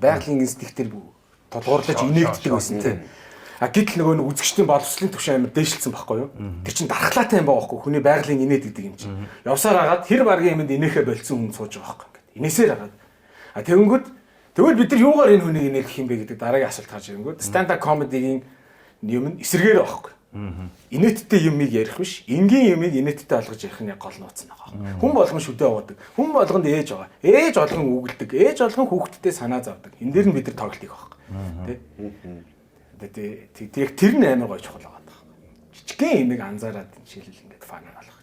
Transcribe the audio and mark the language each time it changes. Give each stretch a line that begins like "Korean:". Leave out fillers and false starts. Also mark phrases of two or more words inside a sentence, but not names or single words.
Mongolian: Байгалийн инстинктээр толгуурлаж инээддэг байсан тийм. Гэтэл нөгөө үзэгчдийн боловсролын түвшин амар дээшилсэн байхгүй юу? Тэр чинь дархлаатай юм байгаа байхгүй. Хүний байгалийн инээд гэдэг юм чинь. Явсаар агаад хэр баргийн юмд инээхэ болцсон хүн сууж байгаа байхгүй. Инээсээр агаад. Тэгэнгүүт тэгвэл бид нар юугаар энэ хүнийг инээх юм бэ гэдэг дараагийн асуулт гарч ирэнгүүт
English: stand up comedy-
Mongolian: гийн юм нь эсрэгээр байхгүй. Инээдтэй юмыг ярих биш, энгийн юмыг инээдтэй олгож ярих нь гол нууц нь байгаа. Хүн болгон шүдэ аваадаг. Хүн болгонд ээж байгаа. Ээж болгон үгэлдэг. Ээж болгон хүүхдтэй санаа зовдөг. Энэ дээр нь бид нар тоглолт хийх байхгүй. Тэг тэр нь амар гоё чухал байгаа. Жижигхэн юмыг анзаараад жишээлбэл ингээд фанаар болгож.